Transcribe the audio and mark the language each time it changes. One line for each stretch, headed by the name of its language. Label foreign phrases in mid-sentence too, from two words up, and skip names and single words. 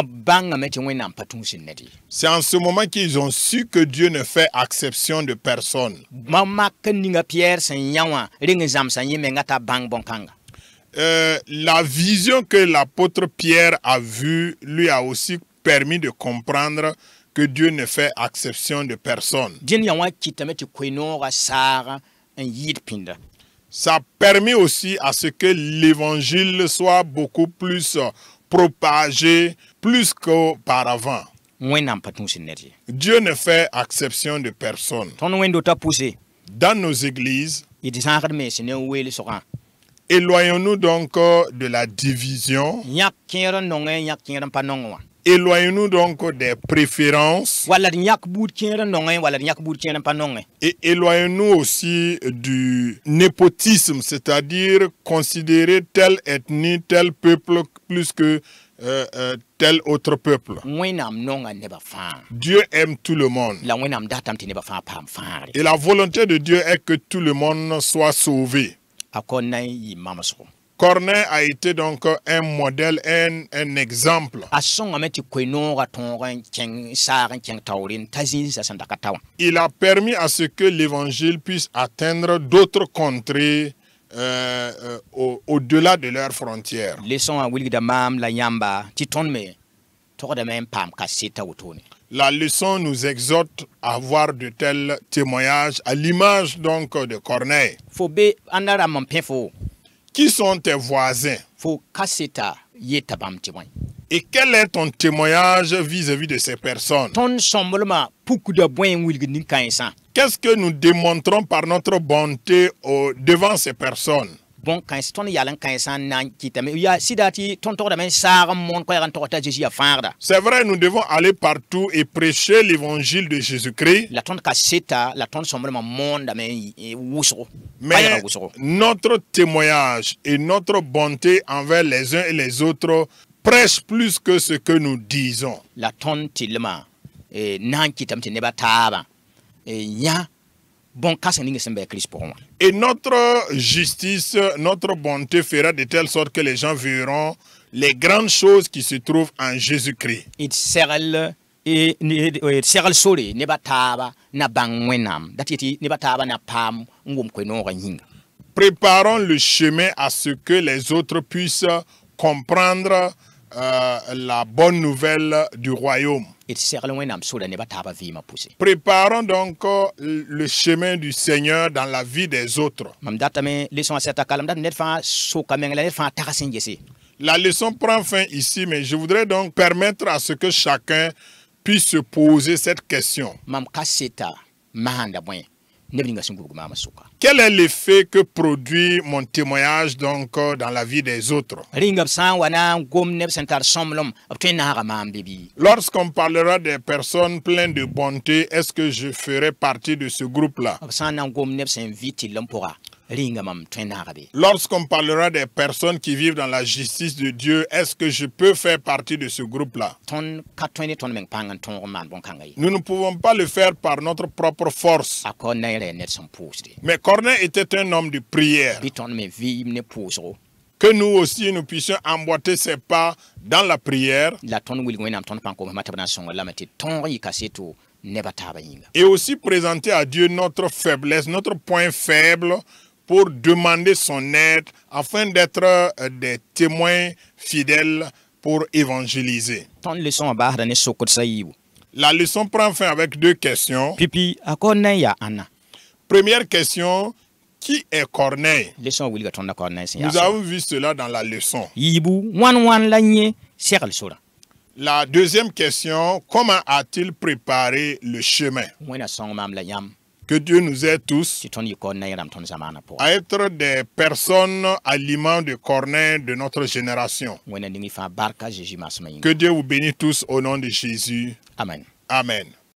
French: C'est en ce moment qu'ils ont su que Dieu ne fait exception de personne. La vision que l'apôtre Pierre a vue lui a aussi permis de comprendre que Dieu ne fait exception de personne.
Mossi: Din ya wa kitame ti kwenoga sara en yid pinda.
French: Ça permet aussi à ce que l'évangile soit beaucoup plus propagé, plus qu'auparavant.
Mossi: Wẽnnaam pa tũus ned ye.
French: Dieu ne fait exception de personne.
Mossi: Tõnd wẽndo t'a pʋse
French: Dans nos églises,
Mossi: d zãagd mens ne n weel sogã.
French: éloignons-nous donc de la division.
Mossi: Yãk kẽer n nong n yãk kẽer n pa nong wã.
French: Éloignons-nous donc des préférences
Mossi: Wala d yãk buud kẽer n nong wala d yãk buud kẽer n pa nong.
French: et éloignons-nous aussi du népotisme, c'est-à-dire considérer telle ethnie, tel peuple plus que tel autre peuple.
Mossi: Wẽnnaam nonga nebã fãa.
French: Dieu aime tout le monde.
Mossi: La wẽnnaam datame tɩ nebã fãa paam fãagre.
French: Et la volonté de Dieu est que tout le monde soit sauvé.
Mossi: A kon na n yɩ mamsgo.
French: Corneille a été donc un modèle, un exemple.
Mossi: A sõngame tɩ koe-noogã tõog n kẽng saag n kẽng taoore n ta zĩnsã sẽn da ka ta wã.
French: Il a permis à ce que l'évangile puisse atteindre d'autres contrées au-delà de leurs frontières.
Mossi: Leçon wã wilgda maam la yãmba tɩ tõnd me togdame n paam kaseta wotone.
French: La leçon nous exhorte à avoir de tels témoignages à l'image donc de Corneille.
Mossi: Fo be ãnda rãmb n pẽ fo.
French: Qui sont tes voisins?
Mossi: Fo kaseta yeta bãmb tɩ bõe.
French: Et quel est ton témoignage vis-à-vis de ces personnes?
Mossi: Tõnd sõmblmã pukda bõe n wilgd nin-kãensã.
French: Qu'est-ce que nous démontrons par notre bonté devant ces personnes?
Mossi: Bon kãens tõnd yal n kãensã n na n kɩtame yaa sɩda tɩ tõnd togdame n saag n moon koɛɛg n tog t'a Zeezi yaa fãagda.
French: C'est vrai, nous devons aller partout et prêcher l'évangile de Jésus-Christ.
Mossi: La tõnd kaseta la tõnd sõmblmã moondame wʋsgo.
French: Mais notre témoignage et notre bonté envers les uns et les autres prêche plus que ce que nous disons.
Mossi: La tõnd tɩlmã na n kɩtame tɩ nebã taabã yã bon kãseng ning sẽn bɩ Kirist pʋgẽ wã.
French: Et notre justice, notre bonté fera de telle sorte que les gens verront les grandes choses qui se trouvent en Jésus-Christ.
Mossi: D segl segl sore nebã taaba na bãng Wẽnnaam dat tɩ nebã taaba na paam n wʋm koe-noogã yĩnga.
French: Préparons le chemin à ce que les autres puissent comprendre la bonne nouvelle du royaume.
Mossi: D segl Wẽnnaam sora nebã taaba vɩɩmã pʋse.
French: Préparons donc le chemin du Seigneur dans la vie des autres.
Mossi: Mam datame leçon a sɛta kalem dat ned fãa soka meng la ned fãa tags n gese.
French: La leçon prend fin ici, mais je voudrais donc permettre à ce que chacun puisse se poser cette question.
Mossi: Mam kaseta maanda bõe neb ninga sẽn gubg maamã soka.
French: Quel est l'effet que produit mon témoignage donc dans la vie des autres?
Mossi: Ringa b sã n wa na n gom neb sẽn tar sõmblem b tõe n naaga maam bɩ bɩ.
French: Lorsqu'on parlera des personnes pleines de bonté, est-ce que je ferai partie de ce groupe-là?
Mossi: B sã n na n gom neb sẽn vɩ tɩll n pʋga ringa mam tõe n naaga be.
French: Lorsqu'on parlera des personnes qui vivent dans la justice de Dieu, est-ce que je peux faire partie de ce groupe-là?
Mossi: Tõnd ka tõe ne tõnd meng pãng n tõog n maan bõn-kãnga ye.
French: Nous ne pouvons pas le faire par notre propre force.
Mossi: A kao na n ra ned sẽn pʋʋsde.
French: Mais Corneille était un homme de prière.
Mossi: Bɩ tõnd me vɩɩm ne pʋʋsgo.
French: Que nous aussi, nous puissions emboîter ses pas dans la prière.
Mossi: La tõnd wilg Wẽnnaam tõnd pãn koomsmã tɩ b na n sõnga lame tɩ tõog yɩ kaseto nebã taaba yĩnga.
French: Et aussi présenter à Dieu notre faiblesse, notre point faible, pour demander son aide afin d'être des témoins fidèles pour évangéliser.
Mossi: Tõnd leçon wã baasda ne sokdsa yiibu.
French: La leçon prend fin avec deux questions.
Mossi: Pipi a kao na n yaa ãnna.
French: Première question, qui est Corneille?
Mossi: Leçon wilga tõnd na kao na n sẽn
French: Nous
Mossi: yaa.
French: avons vu cela dans la leçon.
Mossi: Yiibu wãn la yẽ segl sora.
French: La deuxième question, comment a-t-il préparé le chemin?
Mossi: Wẽnna sõng maam la yãmb
French: Que Dieu nous aide tous
Mossi: tɩ tõnd yɩ kao na n rãmb tõnd zamaanã pʋgã.
French: à être des personnes à l'image de Corneille de notre génération.
Mossi: Wẽnna ning y fãa barka Zeezi maasmã yĩnga.
French: Que Dieu vous bénisse tous au nom de Jésus. Amen. Amen.